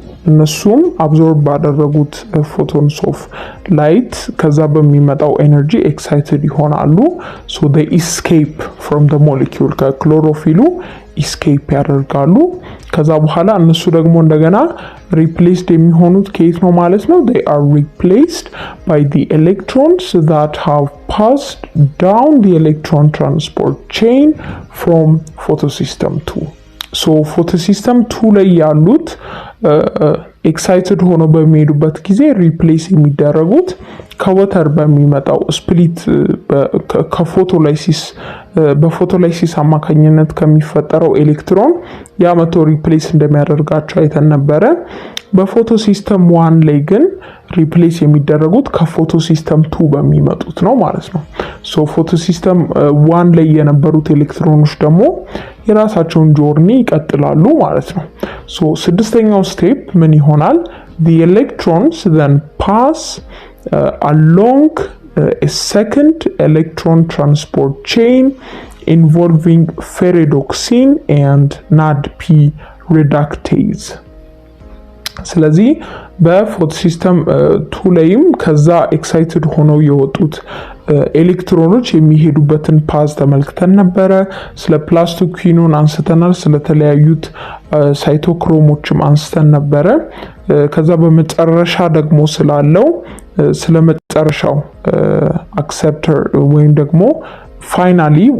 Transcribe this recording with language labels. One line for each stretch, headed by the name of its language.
Amharic: እነሱም አብዞርብ ባደረጉት ፎቶንስ ኦፍ ላይት ከዛ በሚመጣው ኤነርጂ ኤክሳይትድ ይሆናሉ። ሶ
English: they escape from the molecule
Amharic: ከክሎሮፊሉ ኢስኬፕ ያደርጋሉ። ከዛ በኋላ እነሱ ደግሞ እንደገና ሪፕሌስድ የሚሆኑት ከየት ነው ማለት ነው?
English: they are replaced by the electrons that have passed down the electron transport chain from photosystem 2.
Amharic: ሶ ፎቶሲስተም 2 ላይ ያሉት ኤክሳይትድ ሆኖ በሚሄዱበት ጊዜ ሪፕሌስ የሚደረጉት ከወተር በሚመጣው ስፕሊት ከፎቶላይሲስ በፎቶላይሲስ አማካኝነት ከሚፈጠረው ኤሌክትሮን ያመቶ ሪፕሌስ እንደሚያደርጋቸው አይተን ነበረ። በፎቶሲስተም 1 ላይ ግን ሪፕሌስ የሚደረጉት ከፎቶሲስተም 2 በሚመጡት ነው ማለት ነው። ሶ ፎቶሲስተም 1 ላይ የነበሩት ኤሌክትሮኖች ደግሞ የራሳቸውን ጆርኒ ይቀጥላሉ ማለት ነው። ሶ ስድስተኛው ስቴፕ ምን ይሆናል?
English: the electrons then pass along a second electron transport chain involving ferredoxine and NADP reductase.
Amharic: ስለዚህ በፎቶሲስተም 2 ላይም ከዛ ኤክሳይትድ ሆነው የወጡት ኤሌክትሮኖች የሚሄዱበትን ፓዝ ተመልክተን ነበረ። ስለ ፕላስቶኪኖን አንስተናል። ስለተለያዩት ሳይቶክሮሞችም አንስተን ነበረ። ከዛ በመጨረሻ ደግሞ ስላለው ስለመጨረሻው አክሰፕተር ወይም ደግሞ ፋይናሊ